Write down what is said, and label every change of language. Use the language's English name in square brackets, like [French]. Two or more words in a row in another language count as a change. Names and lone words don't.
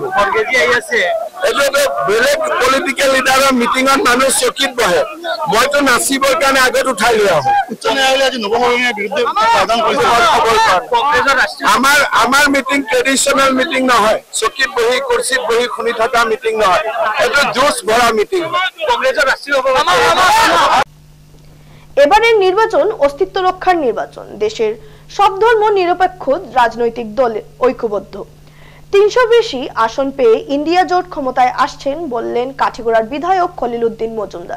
[Assamese] এইটোতো বেলেগ পলিটিকেল লিডাৰৰ মিটিঙত মানুহ চকীত বহে, মইতো নাচিবৰ কাৰণে আগত উঠাই লৈ আহো। উচ্চ ন্যায়ালয়ে আজি নৱসংখ্যাৰ বিৰুদ্ধে প্ৰদান কৰিছে। আমাৰ মিটিং [English] traditional meeting [Assamese] নহয়, চকীত বহি কুৰ্চীত বহি শুনি থকা মিটিং নহয়, এইটো জোচ ভৰা মিটিং। [Bangla] এবারের নির্বাচন অস্তিত্ব রক্ষার নির্বাচন। দেশের সব ধর্ম নিরপেক্ষ রাজনৈতিক দল ঐক্যবদ্ধ। 300 বেশি আসন পেয়ে ইন্ডিয়া জোট ক্ষমতায় আসছেন বললেন কাঠিগড়ার বিধায়ক খলিল উদ্দিন মজুমদার।